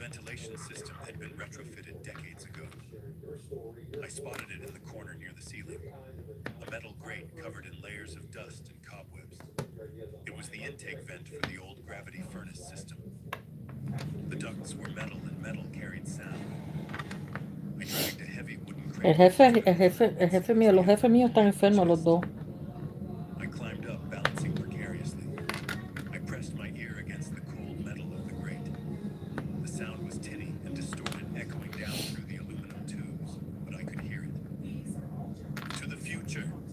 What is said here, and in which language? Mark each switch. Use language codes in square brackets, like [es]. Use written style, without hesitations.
[en] ventilation system had been retrofitted decades ago. I spotted it in the corner near the ceiling, a metal grate covered in layers of dust and cobwebs. It was the intake vent for the old gravity furnace system. The ducts were metal and metal carried sound. I dragged a heavy wooden crate. [es] El jefe mío, los jefes míos están enfermos los dos. [en] I climbed up, balancing precariously. I pressed my ear against the cold metal of the grate. The sound was tinny and distorted, echoing down through the aluminum tubes, but I could hear it. To the future.